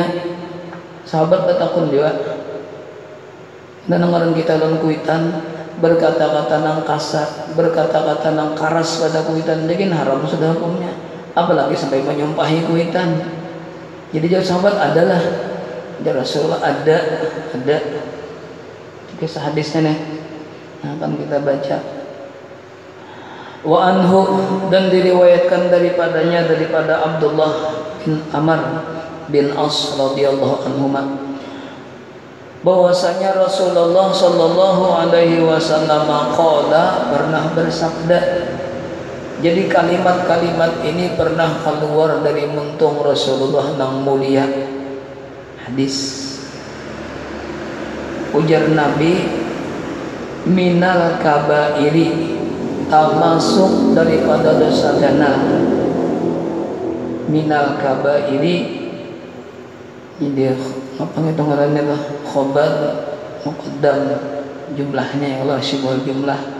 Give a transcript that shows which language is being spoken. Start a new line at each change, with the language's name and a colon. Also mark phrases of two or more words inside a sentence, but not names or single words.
Banjar: Sahabat betakun juga, dan orang kita dalam kuitan berkata-kata nang kasar, berkata-kata nang karas pada kuitan, jadi haram sudah hukumnya, apalagi sampai menyumpahi kuitan.
Indonesian: Jadi jauh sahabat adalah dari Rasulullah ada kisah hadisnya nih, nah, akan kita baca.
Arabic: Wa anhu,
Indonesian: dan diriwayatkan daripada Abdullah bin Amr bin As
Arabic: radhiyallahu anhuma,
Indonesian: bahwasanya Rasulullah
Arabic: sallallahu alaihi wasallam qala,
Indonesian: pernah bersabda. Jadi kalimat-kalimat ini pernah keluar dari muntung Rasulullah nang mulia. Hadis ujar Nabi,
Arabic: minal kabairi,
Indonesian: termasuk daripada dosa dana.
Arabic: Minal kabairi,
Indonesian: jadi apa itu ngarannya lah,
Arabic: khobar muqaddam jumlahnya,
Indonesian: ya Allah
Arabic: syibul jumlah.